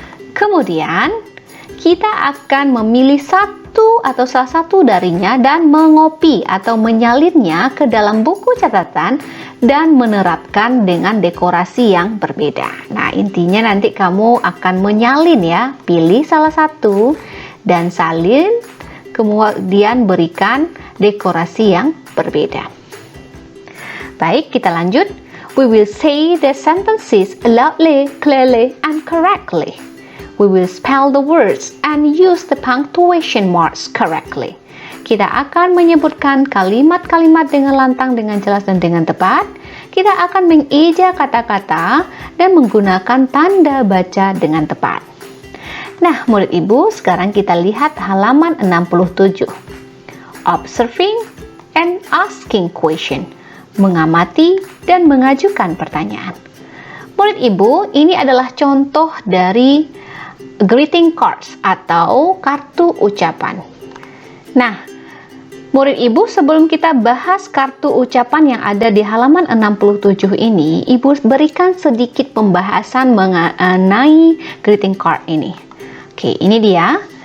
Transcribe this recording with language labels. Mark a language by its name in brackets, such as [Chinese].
[Indonesian] Kemudian, kita akan memilih satu atau salah satu darinya dan mengopi atau menyalinnya ke dalam buku catatan dan menerapkan dengan dekorasi yang berbeda. Nah, intinya nanti kamu akan menyalin ya, pilih salah satu dan salin, kemudian berikan dekorasi yang berbeda. Baik, kita lanjut. [English] We will say the sentences loudly, clearly, and correctly. We will spell the words and use the punctuation marks correctly. [Indonesian] Kita akan menyebutkan kalimat-kalimat dengan lantang, dengan jelas, dan dengan tepat. Kita akan mengeja kata-kata dan menggunakan tanda baca dengan tepat. Nah, murid Ibu, sekarang kita lihat halaman 67. [English] Observing and asking question. [Indonesian] Mengamati dan mengajukan pertanyaan. Murid Ibu, ini adalah contoh dari greeting cards atau kartu ucapan. Nah, murid Ibu, sebelum kita bahas kartu ucapan yang ada di halaman 67 ini, Ibu berikan sedikit pembahasan mengenai greeting card ini. Oke, ini dia.